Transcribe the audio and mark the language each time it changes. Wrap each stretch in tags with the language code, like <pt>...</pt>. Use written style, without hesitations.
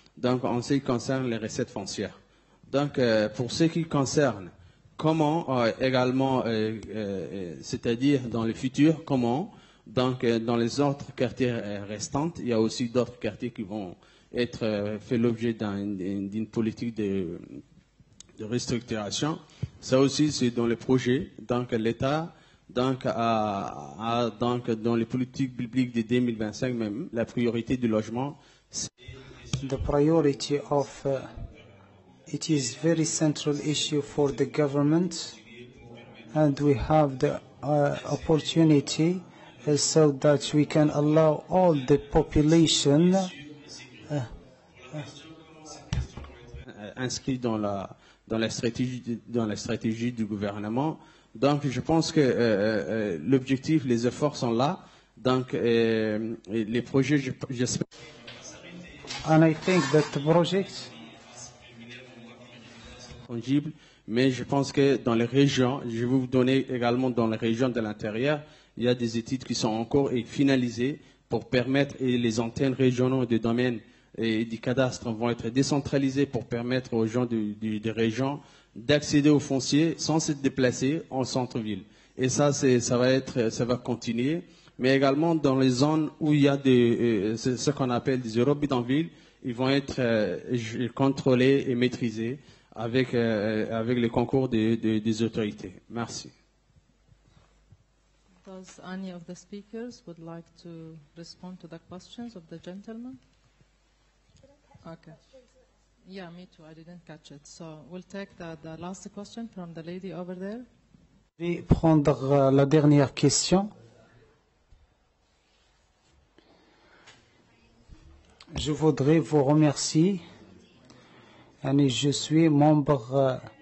<fr>Donc, en ce qui concerne les recettes foncières. Donc, pour ce qui concerne comment également, c'est-à-dire dans le futur, comment, donc dans les autres quartiers restants, il y a aussi d'autres quartiers qui vont être fait l'objet d'une politique de restructuration. Ça aussi, c'est dans les projets. Donc, l'État, donc, donc, dans les politiques publiques de 2025 même, la priorité du logement, c'est...</fr> <en>The priority of it is very central issue for the government, and we have the opportunity so that we can allow all the population</en> <fr>inscrit dans la stratégie du gouvernement. Donc, je pense que l'objectif, les efforts sont là. Donc, les projets, j'espère.</fr> <en>And I think that the project.</en> <fr>tangible, mais je pense que dans les régions, je vais vous donner également dans les régions de l'intérieur, il y a des études qui sont encore finalisées pour permettre, et les antennes régionaux des domaines et du cadastre vont être décentralisées pour permettre aux gens des régions d'accéder au foncier sans se déplacer en centre-ville. Et ça va continuer. Mais également dans les zones où il y a ce qu'on appelle des eurobidonvilles, ils vont être contrôlés et maîtrisés avec le concours des autorités. Merci.</fr> <en>Does any of the speakers would like to respond to the questions of the gentleman? Okay. Yeah, me too. I didn't catch it. So we'll take the last question from the lady over there.</en> <fr>Je vais prendre la dernière question. Je voudrais vous remercier. Je suis membre.</fr>